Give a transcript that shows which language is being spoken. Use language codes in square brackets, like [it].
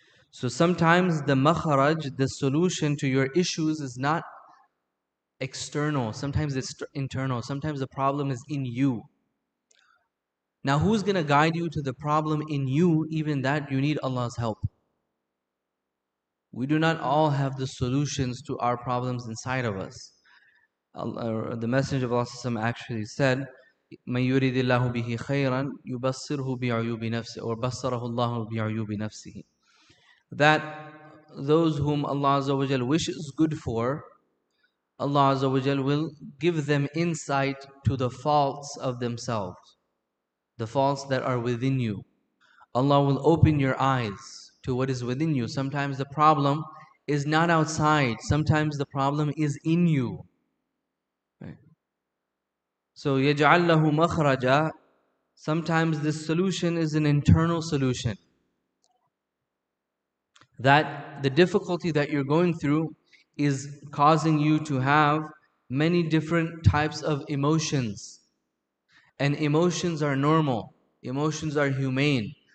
[en] So sometimes the makharaj, the solution to your issues, is not external. Sometimes it's internal. Sometimes the problem is in you. Now, who's going to guide you to the problem in you? Even that, you need Allah's help. We do not all have the solutions to our problems inside of us. The Messenger of Allah actually said, [ar] مَن يُرِدِ اللَّهُ بِهِ خَيْرًا يُبَصِّرْهُ بِعُيُوبِ نَفْسِهِ or بَصَّرَهُ اللَّهُ بِعُيُوبِ نَفْسِهِ. [en] That those whom Allah Azza wa Jal wishes good for, Allah Azza wa Jal will give them insight to the faults of themselves, the faults that are within you. Allah will open your eyes to what is within you. Sometimes the problem is not outside. Sometimes the problem is in you. Right? [ar] So, يَجْعَلْ لَهُ مَخْرَجًا. [en] Sometimes this solution is an internal solution. That the difficulty that you're going through is causing you to have many different types of emotions. And emotions are normal. Emotions are humane.